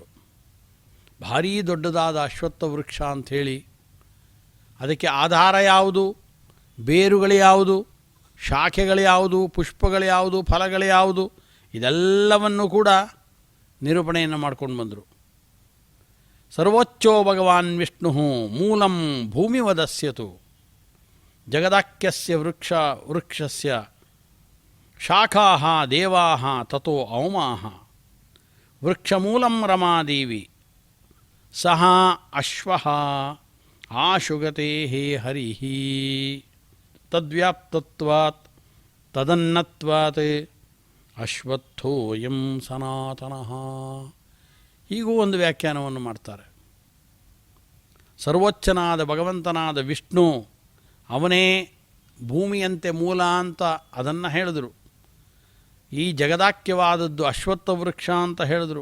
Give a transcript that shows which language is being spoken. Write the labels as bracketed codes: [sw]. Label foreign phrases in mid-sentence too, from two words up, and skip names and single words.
[kn] ಭಾರೀ ದೊಡ್ಡದಾದ ಅಶ್ವತ್ಥ ವೃಕ್ಷ ಅಂಥೇಳಿ ಅದಕ್ಕೆ ಆಧಾರ ಯಾವುದು, ಬೇರುಗಳು ಯಾವುದು, ಶಾಖೆಗಳು ಯಾವುದು, ಪುಷ್ಪಗಳು ಯಾವುದು, ಫಲಗಳು ಯಾವುದು, ಇದೆಲ್ಲವನ್ನು ಕೂಡ ನಿರೂಪಣೆಯನ್ನು ಮಾಡ್ಕೊಂಡು ಬಂದರು. [sa] ಸರ್ವೋಚ್ಚೋ ಭಗವಾನ್ ವಿಷ್ಣು ಮೂಲಂ ಭೂಮಿವದಸ್ಯತು ಜಗದಾಖ್ಯಸ್ಯ ವೃಕ್ಷಸ್ಯ ಶಾಖಾಃ ದೇವಾಃ ತತೋ ಅವಮಾಃ. ವೃಕ್ಷಮೂಲಂ ರಮಾದೇವಿ ಸಹ ಅಶ್ವಃ ಆಶುಗತೆ ಹರಿಃ. ತದ್ವ್ಯಾಪ್ತತ್ವಾತ್ ತದನ್ನತ್ವಾತ್ ಅಶ್ವತ್ಥೋಯಂ ಸನಾತನಃ. [kn] ಹೀಗೂ ಒಂದು ವ್ಯಾಖ್ಯಾನವನ್ನು ಮಾಡ್ತಾರೆ. ಸರ್ವೋಚ್ಚನಾದ ಭಗವಂತನಾದ ವಿಷ್ಣು ಅವನೇ ಭೂಮಿಯಂತೆ ಮೂಲ ಅಂತ ಅದನ್ನು ಹೇಳಿದರು. ಈ ಜಗದಾಖ್ಯವಾದದ್ದು ಅಶ್ವತ್ಥ ವೃಕ್ಷ ಅಂತ ಹೇಳಿದರು.